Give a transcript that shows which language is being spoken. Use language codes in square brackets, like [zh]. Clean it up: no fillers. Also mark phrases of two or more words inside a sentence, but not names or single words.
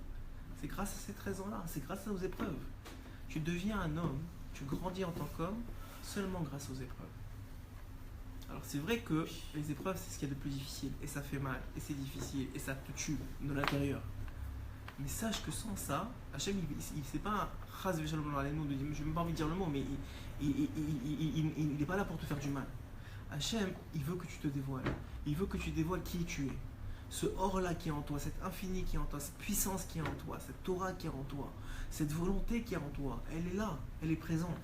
[fr] C'est grâce à ces 13 ans-là, c'est grâce aux épreuves. Tu deviens un homme, tu grandis en tant qu'homme seulement grâce aux épreuves. Alors c'est vrai que les épreuves c'est ce qu'il y a de plus difficile, et ça fait mal, et c'est difficile, et ça te tue de l'intérieur. Mais sache que sans ça, Hachem, c'est pas un [he] חס ושלום עלינו, [fr] je n'ai même pas envie de dire le mot, mais il n'est pas là pour te faire du mal. Hachem, il veut que tu te dévoiles. Il veut que tu dévoiles qui tu es. Ce or-là qui est en toi, cet infini qui est en toi, cette puissance qui est en toi, cette Torah qui est en toi, cette volonté qui est en toi, elle est là, elle est présente.